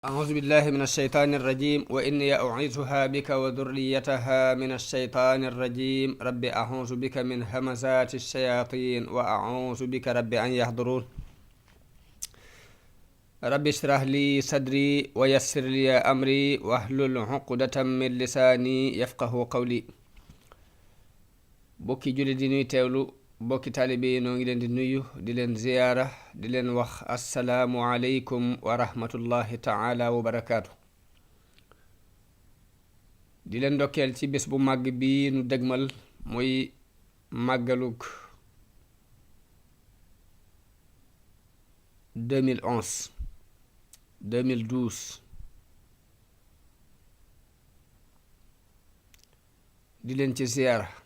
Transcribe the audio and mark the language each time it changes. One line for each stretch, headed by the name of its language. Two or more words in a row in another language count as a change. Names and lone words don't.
Arabic: أعوذ بالله من الشيطان الرجيم وإني أعيذها بك وذريتها من الشيطان الرجيم رب أعوذ بك من همزات الشياطين وأعوذ بك رب أن يحضرون رب اشرح لي صدري ويسر لي أمري واحلل عقدة من لساني يفقه قولي
Wolof: bokki julli di nuy teewlu bokki taalibe yi noo ngi leen di nuyu di leen ziyaara di leen wax
Arabic: السلام عليكم ورحمة الله تعالى وبركاته
Wolof: di leen ndokkeel ci bés bu màgg bi nu dëgmal muy màggalug 2012 di leen ci ziyaara